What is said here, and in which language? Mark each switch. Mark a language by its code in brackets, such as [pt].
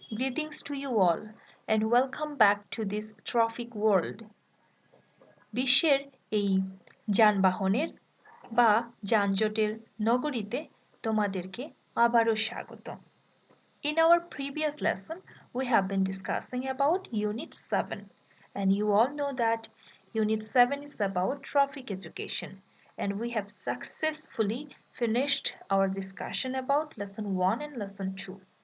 [en] Greetings to you all, and welcome back to this traffic world. [bn] বিশ্বের এই যানবাহনের বা যানজটের নগরীতে তোমাদেরকে আবারও স্বাগত। [en] In our previous lesson, we have been discussing about Unit 7, and you all know that Unit 7 is about traffic education, and we have successfully finished our discussion about Lesson 1 and Lesson 2.